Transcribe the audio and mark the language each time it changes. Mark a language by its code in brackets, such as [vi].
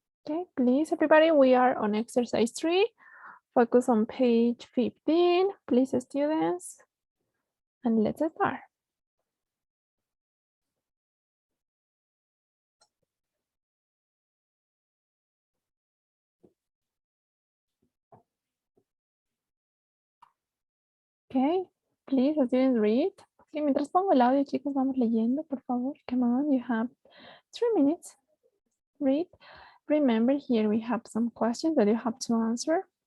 [en] Okay, please, everybody, we are on exercise 3. Focus on page 15, please, students. And let's start. Okay, please, students, read. [es] Okay, mientras pongo el audio, chicos, vamos leyendo, por favor. [en] Come on, you have 3 minutes. Read. Remember, here we have some questions that you have to answer.